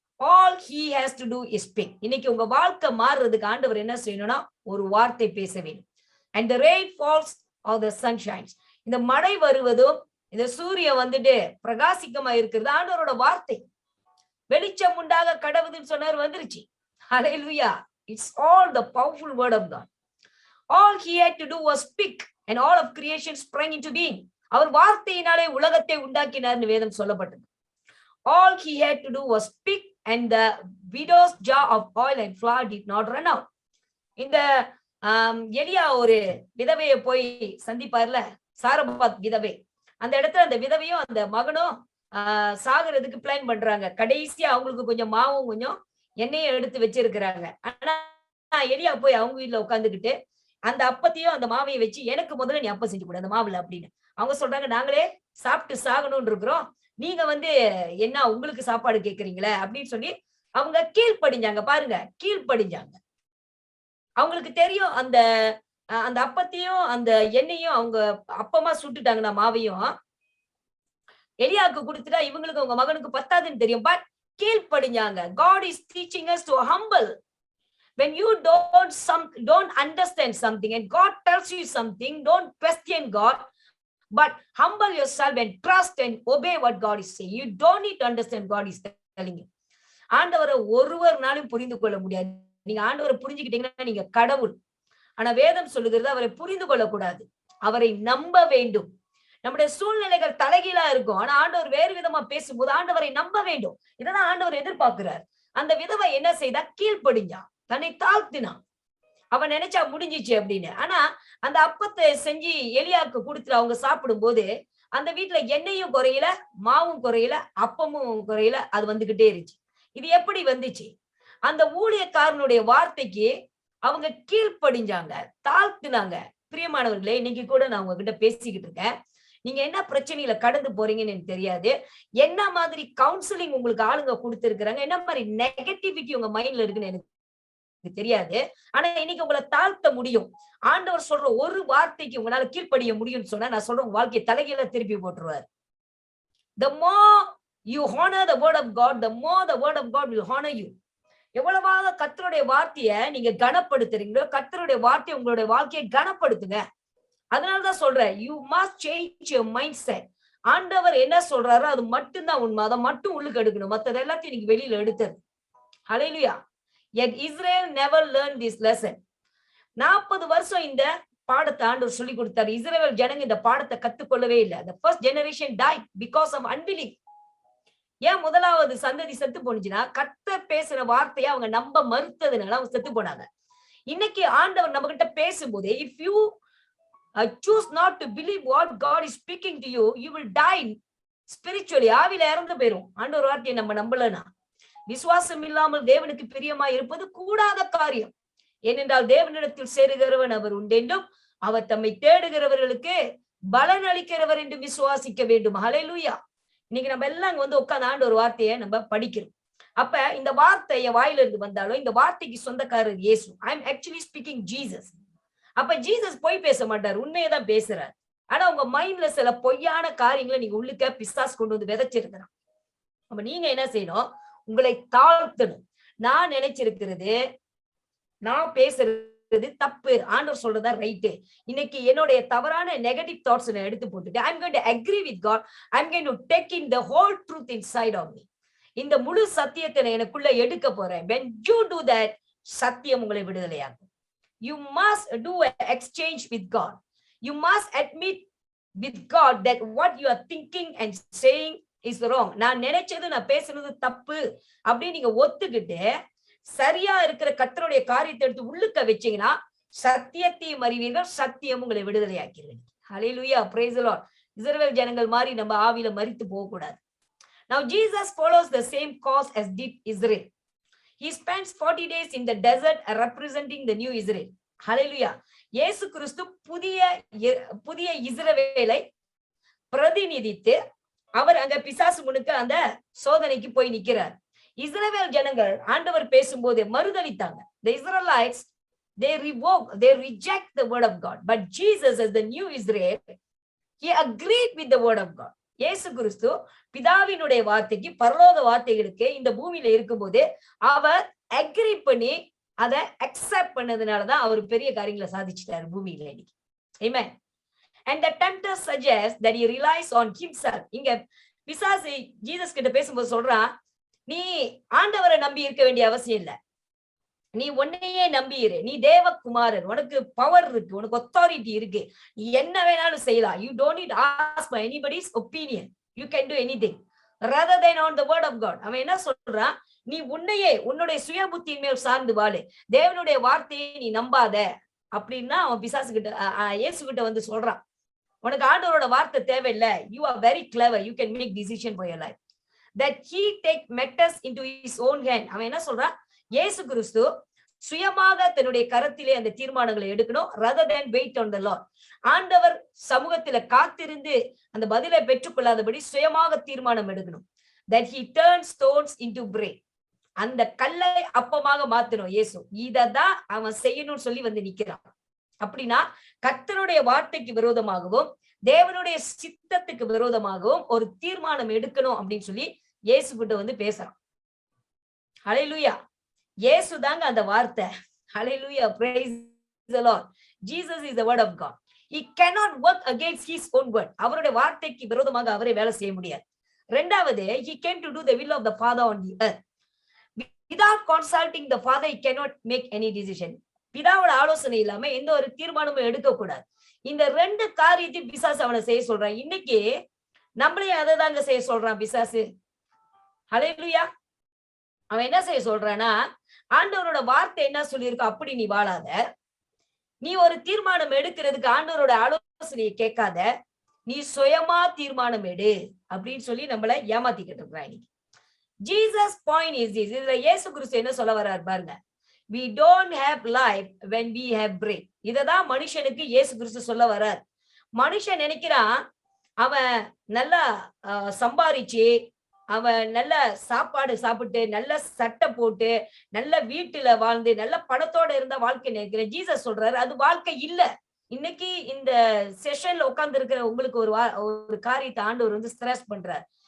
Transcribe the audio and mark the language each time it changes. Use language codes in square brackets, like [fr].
[en] All he has to do is speak. [ta] இன்னைக்கு உங்க வாழ்க்கை மாறுறதுக்கு ஆண்டவர் என்ன செய்யணும்னா ஒரு வார்த்தை பேச வேண்டும். [en] And the rain falls or the sun shines. [ta] இந்த மழை வருவதும் இந்த சூரியன் வந்துட்டு பிரகாசிக்கமா இருக்கிறது ஆண்டவரோட வார்த்தை. வெளிச்சம் உண்டாக கடவுதுன்னு சொன்னார், வந்துருச்சு. ஹல்லேலூயா. [en] It's all the powerful word of God. All he had to do was speak and all of creation sprang into being. [ta] அவர் வார்த்தையினாலே உலகத்தை உண்டாக்கினார்னு வேதம் சொல்லப்பட்டது. [en] All he had to do was speak and the widow's jar of oil and flour did not run out. [ta] இந்த எலியா ஒரு விதவையை போய் சந்திப்பார்ல, சாரபாத் விதவை. அந்த இடத்துல அந்த விதவையும் அந்த மகனும் சாகிறதுக்கு பிளான் பண்றாங்க. கடைசியா அவங்களுக்கு கொஞ்சம் மாவும் கொஞ்சம் எண்ணெயும் எடுத்து வச்சிருக்கிறாங்க. ஆனா எலியா போய் அவங்க வீட்டுல உட்காந்துக்கிட்டு அந்த அப்பத்தையும் அந்த மாவையை வச்சு, எனக்கு முதல்ல நீ அப்பம் செஞ்சு கொடு அந்த மாவுல அப்படின்னு. அவங்க சொல்றாங்க, நாங்களே சாப்பிட்டு சாகணும்னு இருக்கிறோம், நீங்க என்ன உங்களுக்கு சாப்பாடு கேட்கறீங்களே அப்படின்னு சொல்லி அவங்க கீழ்ப்படிஞ்சாங்க. பாருங்க, கீழ்ப்படிஞ்சாங்க. அவங்களுக்கு தெரியும் அந்த அந்த அப்பத்தையும் அந்த எண்ணெயும் அவங்க அப்பமா சுட்டுட்டாங்கன்னா மாவையும் எலியாவுக்கு கொடுத்துட்டா இவங்களுக்கு அவங்க மகனுக்கு பத்தாதுன்னு தெரியும். But கீழ்ப்படிஞ்சாங்க. [en] God is teaching us to humble. When you don't understand something and God tells you something, don't question God, but humble yourself and trust and obey what God is saying. You don't need to understand God is telling you. [ta] ஆண்டவரை ஒருவர்னாலும் புரிந்து கொள்ள முடியாது. நீங்க ஆண்டவரை புரிஞ்சுக்கிட்டீங்கன்னா நீங்க கடவுள். ஆனா வேதம் சொல்லுகிறது அவரை புரிந்து கொள்ளக்கூடாது, அவரை நம்ப வேண்டும். நம்முடைய சூழ்நிலைகள் தலைகீழா இருக்கும், ஆனா ஆண்டவர் வேறு விதமா பேசும்போது ஆண்டவரை நம்ப வேண்டும். இதான் ஆண்டவர் எதிர்பார்க்கிறார். அந்த விதவை என்ன செய்தா? கீழ்ப்படிஞ்சா, தன்னை தாழ்த்தினான். அவன் நினைச்சா முடிஞ்சிச்சு அப்படின்னு. ஆனா அந்த அப்பத்தை செஞ்சு எலியாவுக்கு கொடுத்துட்டு அவங்க சாப்பிடும் போது அந்த வீட்டுல எண்ணெயும் குறையல, மாவும் குறையல, அப்பமும் குறையல, அது வந்துகிட்டே இருந்துச்சு. இது எப்படி வந்துச்சு? அந்த ஊழியக்காரனுடைய வார்த்தைக்கு அவங்க கீழ்ப்படிஞ்சாங்க, தாழ்த்தினாங்க. பிரியமானவர்களே, இன்னைக்கு கூட நான் உங்ககிட்ட பேசிக்கிட்டு இருக்கேன். நீங்க என்ன பிரச்சனையில கடந்து போறீங்கன்னு எனக்கு தெரியாது. என்ன மாதிரி கவுன்சிலிங் உங்களுக்கு ஆளுங்க கொடுத்திருக்கிறாங்க, என்ன மாதிரி நெகட்டிவிட்டி உங்க மைண்ட்ல இருக்குன்னு எனக்கு தெரியாது. ஆனா இன்னைக்கு உங்களை தாழ்த்த முடியும். ஆண்டவர் சொல்ற ஒரு வார்த்தைக்கு உங்களால கீழ்ப்படிய முடியும்னு சொன்னா நான் சொல்றேன், உங்க வாழ்க்கையை தலைகீழ திருப்பி போட்டுருவார். [en] The more you honor the word of God, the more the word of God will honor you. [ta] எவ்வளவாக கர்த்தருடைய வார்த்தையை நீங்க கனப்படுத்துறீங்களோ, கர்த்தருடைய வார்த்தையை உங்களுடைய வாழ்க்கையை கனப்படுத்துங்க. அதனாலதான் சொல்றேன், [en] you must change your mindset. [ta] ஆண்டவர் என்ன சொல்றாரோ அது மட்டும்தான் உண்மை, அதை மட்டும் உள்ளுக்கு எடுக்கணும். மற்றது எல்லாத்தையும் நீங்க வெளியில எடுத்தது. ஹல்லேலூயா. [en] Yet Israel never learned this lesson. [ta] 40 வருஷம் இந்த பாடத்தை ஆண்டவர் சொல்லி கொடுத்தாரு. இஸ்ரவேல் ஜனங்க இந்த பாடத்தை கத்துக்கொள்ளவே இல்லை. [en] The first generation died because of unbelief. [ta] ஏன் முதலாவது சந்ததி செத்து போனுச்சுன்னா, கர்த்தர் பேசுற வார்த்தையை அவங்க நம்ப மறுத்ததுனால அவங்க செத்து போனாங்க. இன்னைக்கு ஆண்டவர் நம்ம கிட்ட பேசும்போது, [en] if you choose not to believe what God is speaking to you, you will die spiritually. [ta] ஆவில இறந்து போயிரும் ஆண்டவர் வார்த்தையை நம்ம நம்பலனா. விசுவாசம் இல்லாமல் தேவனுக்கு பிரியமா இருப்பது கூடாத காரியம். ஏனென்றால் தேவனிடத்தில் சேருகிறவன் அவர் உண்டென்றும் அவர் தம்மை தேடுகிறவர்களுக்கு பலன் அளிக்கிறவர் என்று விசுவாசிக்க வேண்டும். ஹல்லேலூயா. இன்னைக்கு நம்ம எல்லாம் உட்கார்ந்து ஆண்டு ஒரு வார்த்தையை நம்ம படிக்கிறோம். அப்ப இந்த வார்த்தைய வாயில இருந்து வந்தாலும் இந்த வார்த்தைக்கு சொந்தக்காரர் இயேசு. [en] I am actually speaking Jesus. [ta] அப்ப ஜீசஸ் பொய் பேச மாட்டார், உண்மையதான் பேசுறார். ஆனா உங்க மைண்ட்ல சில பொய்யான காரியங்களை நீங்க உள்ளுக்க பிசாசு கொண்டு வந்து விதைச்சிருக்கிறான். அப்ப நீங்க என்ன செய்யணும்? உங்களை தாழ்த்தணும். நான் நினைச்சிருக்கிறது, நான் பேசுறது தப்பு, ஆண்டவர் சொல்றதா ரைட்டு. இன்னைக்கு என்னுடைய தவறான நெகட்டிவ் தாட்ஸ் நான் எடுத்து போட்டுட்டு [en] I'm going to agree with God. I'm going to take in the whole truth inside of me. [ta] இந்த முழு சத்தியத்தை நான் எனக்குள்ள எடுக்க போறேன். [en] When you do that, [ta] சத்தியம் உங்களை விடுதலையாகும். [en] You must do an exchange with God. You must admit with God that what you are thinking and saying is wrong. [ta] நான் நினைச்சது நான் பேசுனது தப்பு அப்படின்னு நீங்க ஒத்துக்கிட்டு சரியா இருக்கிற கர்த்தருடைய காரியத்தை எடுத்து உள்ளுக்க வச்சீங்கன்னா சத்தியத்தையும் அறிவீர்கள், சத்தியம் உங்களை விடுதலை ஆக்கிறது. ஹல்லேலூயா, [en] Praise the Lord. [ta] இஸ்ரவேல் ஜனங்கள் மாதிரி நம்ம ஆவியில மரித்து போக கூடாது. [en] Now Jesus follows the same course as did Israel. He spends 40 days in the desert representing the new Israel. Hallelujah. [ta] இயேசு கிறிஸ்து புதிய இஸ்ரவேலை பிரதிநிதித்து அவர் அங்க பிசாசு முனுக்க அந்த சோதனைக்கு போய் நிக்கிறார். இஸ்ரவேல் ஜனங்கள் ஆண்டவர் பேசும்போது மறுதலித்தாங்க. [en] The Israelites, they reject the word of God. But Jesus as the new Israel, he agreed with the word of God. [ta] இயேசு கிறிஸ்து பிதாவினுடைய வார்த்தைக்கு, பரலோக வார்த்தைகளுக்கு இந்த பூமியில இருக்கும்போது அவர் அக்ரி பண்ணி அதை அக்செப்ட் பண்ணதுனாலதான் அவர் பெரிய காரியங்களை சாதிச்சிட்டாரு பூமியில இன்னைக்கு. [en] Amen. And the tempter suggests that he relies on himself. [ta] இங்க பிசாசு ஜீசஸ் கிட்ட பேசும்போது சொல்றான், நீ ஆண்டவரை நம்பி இருக்க வேண்டிய அவசியம் இல்ல, நீ உன்னையே நம்பியிரு, நீ தேவகுமாரன், உனக்கு பவர் இருக்கு, உனக்கு அத்தாரிட்டி இருக்கு, நீ என்ன வேணாலும் செய்யலாம். [en] You don't need to ask for anybody's opinion. You can do anything rather than on the word of God. [ta] அவன் என்ன சொல்றான், நீ உன்னையே உன்னுடைய சுய புத்தியின் மேல் சார்ந்து வாழு, தேவனுடைய வார்த்தையை நீ நம்பாத அப்படின்னா அவன் பிசாசு கிட்ட இயேசு கிட்ட வந்து சொல்றான், உனக்கு ஆண்டவரோட வார்த்தை தேவையில்லை, [en] you are very clever, you can make decision for your life. That he take matters into his own hand. [ta] அவன் என்ன சொல்றான், இயேசு கிறிஸ்து சுயமாக தன்னுடைய கரத்திலே அந்த தீர்மானங்களை எடுக்கணும். [en] rather than wait on the Lord. [ta] ஆண்டவர் சமூகத்தில காத்திருந்து அந்த பதிலை பெற்றுக்கொள்ளாதபடி சுயமாக தீர்மானம் எடுக்கணும். [en] That he turns stones into bread. [ta] அந்த கல்லை அப்பமாக மாத்தணும் இயேசு. இததான் அவன் செய்யணும்னு சொல்லி வந்து நிக்கிறான். அப்படின்னா கர்த்தருடைய வார்த்தைக்கு விரோதமாகவும் தேவனுடைய சித்தத்துக்கு விரோதமாகவும் ஒரு தீர்மானம் எடுக்கணும் அப்படின்னு சொல்லி இயேசு கிட்ட வந்து பேசுறான். ஹல்லேலூயா. இயேசு தாங்க அந்த வார்த்தை. [en] Hallelujah, praise the Lord. Jesus is the word of God. He cannot work against his own word. [ta] அவருடைய வார்த்தைக்கு விரோதமாக அவரே வேலை செய்ய முடியாது. இரண்டாவது, [en] he came to do the will of the Father on the earth. Without consulting the Father, he cannot make any decision. [ta] பிதாவோட ஆலோசனை இல்லாம எந்த ஒரு தீர்மானமும் எடுக்க கூடாது. இந்த ரெண்டு காரியத்தையும் பிசாசு அவனை செய்ய சொல்றான். இன்னைக்கு நம்மளையும் அதை தாங்க செய்ய சொல்றான் பிசாசு. ஹல்லேலூயா. அவன் என்ன செய்ய சொல்றானா, ஆண்டவரோட வார்த்தை என்ன சொல்லியிருக்கோ அப்படி நீ வாழாத, நீ ஒரு தீர்மானம் எடுக்கிறதுக்கு ஆண்டவரோட ஆலோசனையை கேட்காத, நீ சுயமா தீர்மானம் எடு அப்படின்னு சொல்லி நம்மள ஏமாத்திக்கிட்டு இருக்கிறான் இன்னைக்கு. [en] Jesus point is this. [ta] இதுல இயேசு கிறிஸ்து என்ன சொல்ல வர்றாரு பாருங்க, [en] we don't have life when we have bread. [ta] இததான் மனுஷனுக்கு இயேசு கிறிஸ்து சொல்ல வர்றார். மனுஷன் நினைக்கிறான் அவன் நல்லா சம்பாரிச்சு, அவன் நல்ல சாப்பாடு சாப்பிட்டு, நல்ல சட்டை போட்டு, நல்ல வீட்டுல வாழ்ந்து, நல்ல பணத்தோட இருந்த வாழ்க்கை நினைக்கிறேன். ஜீசஸ் சொல்றாரு அது வாழ்க்கை இல்ல. இன்னைக்கு இந்த செஷன்ல உட்கார்ந்து இருக்கிற உங்களுக்கு ஒரு காரியத்தை ஆண்டவர் வந்து ஸ்ட்ரெஸ் பண்றார்.